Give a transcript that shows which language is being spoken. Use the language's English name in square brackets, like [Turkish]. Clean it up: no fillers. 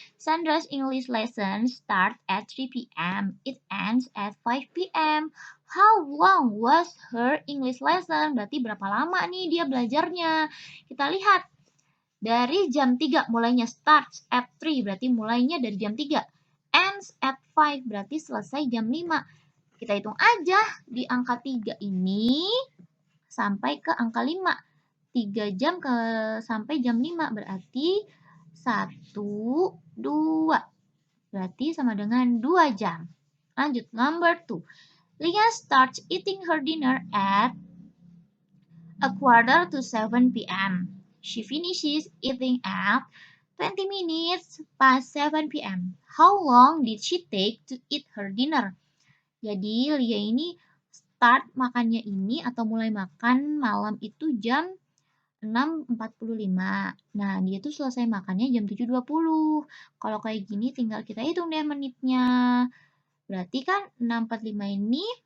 [English] Sandra's English lesson start at 3 p.m. It ends at 5 p.m. How long was her English lesson? [Indonesian] Berarti berapa lama nih dia belajarnya? Kita lihat. Dari jam 3 mulainya, [English] starts at 3 [Indonesian] berarti mulainya dari jam 3. [English] Ends at 5 [Indonesian] berarti selesai jam 5. Kita hitung aja di angka 3 ini sampai ke angka 5. 3 jam sampai jam 5 berarti 1, 2. Berarti sama dengan 2 jam. Lanjut, [English] number 2. Lia starts eating her dinner at a quarter to 7 p.m. She finishes eating at 20 minutes past 7 p.m. How long did she take to eat her dinner? [Indonesian] Jadi Lia ini start makannya ini atau mulai makan malam itu jam 6.45. Nah, dia tuh selesai makannya jam 7.20. Kalau kayak gini tinggal kita hitung deh menitnya. Berarti kan 6.45 ini